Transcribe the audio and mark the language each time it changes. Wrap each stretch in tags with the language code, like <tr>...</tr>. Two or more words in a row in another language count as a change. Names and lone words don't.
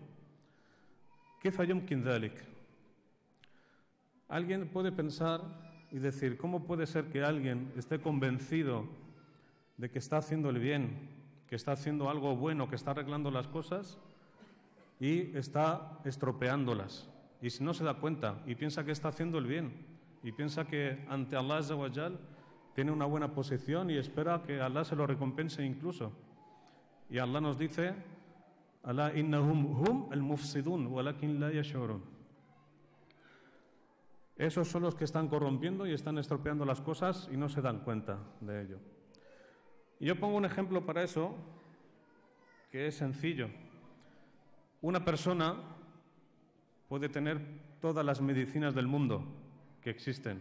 <ar>كيف يمكن ذلك؟</ar> <es>Alguien puede pensar y decir: ¿cómo puede ser que alguien esté convencido de que está haciendo el bien, que está haciendo algo bueno, que está arreglando las cosas y está estropeándolas? Y si no se da cuenta y piensa que está haciendo el bien y piensa que ante Allah</es> <ar>عز وجل</ar> <es>tiene una buena posición y espera que Allah se lo recompense incluso. Y Allah nos dice:</es> <ar>ألا إنهم هم المفسدون ولكن لا يشعرون.</ar> <es>Esos son los que están corrompiendo y están estropeando las cosas y no se dan cuenta de ello. Y yo pongo un ejemplo para eso que es sencillo. Una persona puede tener todas las medicinas del mundo que existen.</es>